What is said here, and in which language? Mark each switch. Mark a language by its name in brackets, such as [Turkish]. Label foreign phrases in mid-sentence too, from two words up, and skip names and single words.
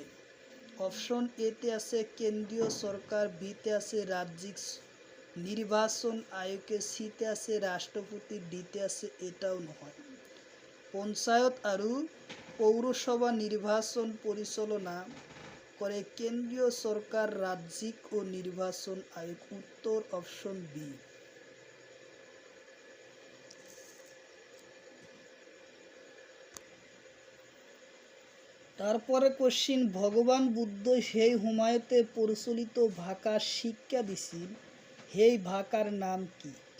[Assamese] অপশন এতে আছে কেন্দ্ৰীয় চৰকাৰ, বিতে আছে ৰাজ্যিক নির্বাচন আয়োগে, সিতে আছে রাষ্ট্রপতি, ডিতে আছে এটাও নহয়। পঞ্চায়ত আৰু পৌৰসভা নির্বাচন পরিচালনা করে কেন্দ্রীয় সরকার, রাজ্যিক ও নির্বাচন আয়োগ। উত্তর অপশন বি। তারপরে কোশ্চিন, ভগবান বুদ্ধ সেই সময়তে প্রচলিত ভাষা শিক্ষা দিছিল, সেই ভাষার নাম কি?